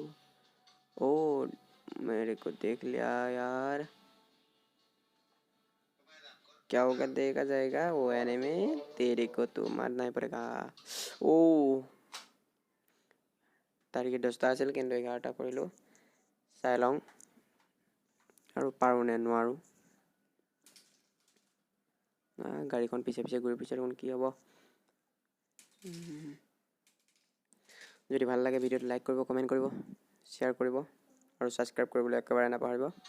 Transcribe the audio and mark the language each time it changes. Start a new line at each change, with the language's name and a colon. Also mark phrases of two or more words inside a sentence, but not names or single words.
Hindi: मेरे को देख लिया यार क्या होगा देखा जाएगा वो एनिमी तेरे को तो मारना ही पड़ेगा
Assamese: টাৰ্গেট 10টা আছিল কিন্তু 11টা কৰিলোঁ চাই লওঁ আৰু পাৰোঁ নে নোৱাৰোঁ গাড়ীখন পিছে পিছে ঘূৰি পিছে দেখোন কি হ'ব যদি ভাল লাগে ভিডিঅ'টো লাইক কৰিব কমেণ্ট কৰিব শ্বেয়াৰ কৰিব আৰু ছাবস্ক্ৰাইব কৰিবলৈ একেবাৰে নাপাহৰিব